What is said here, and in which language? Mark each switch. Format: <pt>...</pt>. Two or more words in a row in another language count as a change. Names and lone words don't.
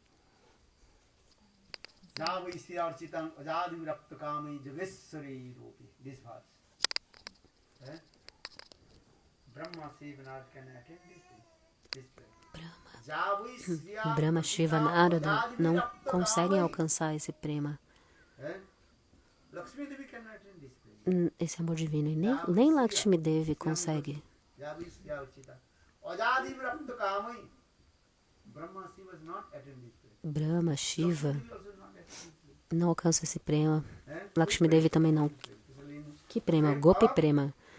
<pt>Brahma, Shiva, Narada não conseguem alcançar esse prema, esse amor divino. E nem Lakshmi Devi consegue. Brahma, Shiva não alcança esse prema. Lakshmi Devi também não. Que prema?</pt> <sa>गोपी प्रेम.</sa>